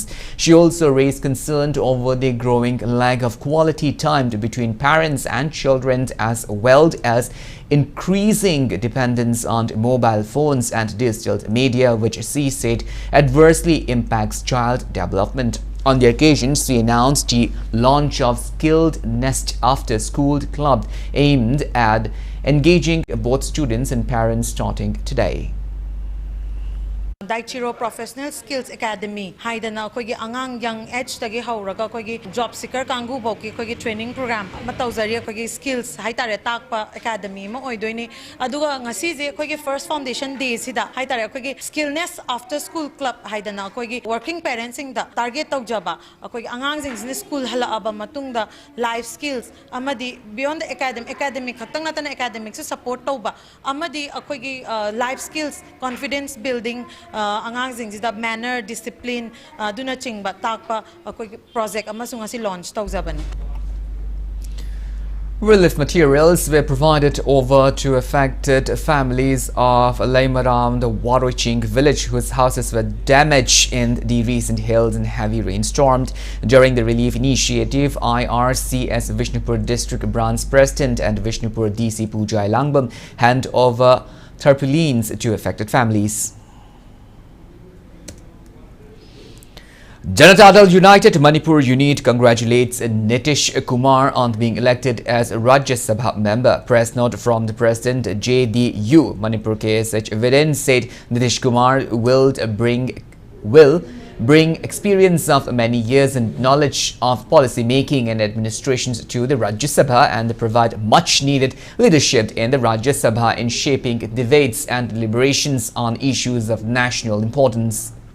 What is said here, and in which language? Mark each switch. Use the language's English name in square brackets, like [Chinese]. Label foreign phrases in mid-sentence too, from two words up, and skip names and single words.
[English] She also raised concern over the growing lack of quality time between parents and children, as well as increasing dependence on mobile phones and digital media, which she said adversely impacts child development. On the occasion, she announced the launch of Skilled Nest After School Club aimed at engaging both students and parents starting today. [Manipuri] Daichiro Professional Skills Academy haidana koigi angang [English] young age [Manipuri] tagi hauraga koigi [English] job seeker [Manipuri] kangu boki koigi [English] training program [Manipuri] matawzari koigi skills haitare takpa academy ma oidoini aduga ngasi je koigi [English] first foundation day [Manipuri] sida haitare koigi skillness after school club haidana koigi [English] working parents [Manipuri] ing da target tawjaba koigi angang jing school hala aba matungda [English] life skills [Manipuri] amadi [English] beyond the academic [Manipuri] khatang natana academic se support tawba amadi koigi [English] life skills confidence building the manner, discipline, [Manipuri] duna chingba takpa project amasung asi launch tawzabani. [English] Relief materials were provided over to affected families of Laimaram, the Waroching village, whose houses were damaged in the recent hails and heavy rainstorms. During the relief initiative, IRCS Vishnupur District Branch President and Vishnupur DC Pooja Langbam hand over tarpaulins to affected families. Janata Dal United Manipur unit congratulates Nitish Kumar on being elected as Rajya Sabha member. Press note from the President JDU Manipur KSH evidence said Nitish Kumar will bring experience of many years and knowledge of policy making and administrations to the Rajya Sabha and provide much needed leadership in the Rajya Sabha in shaping debates and deliberations on issues of national importance.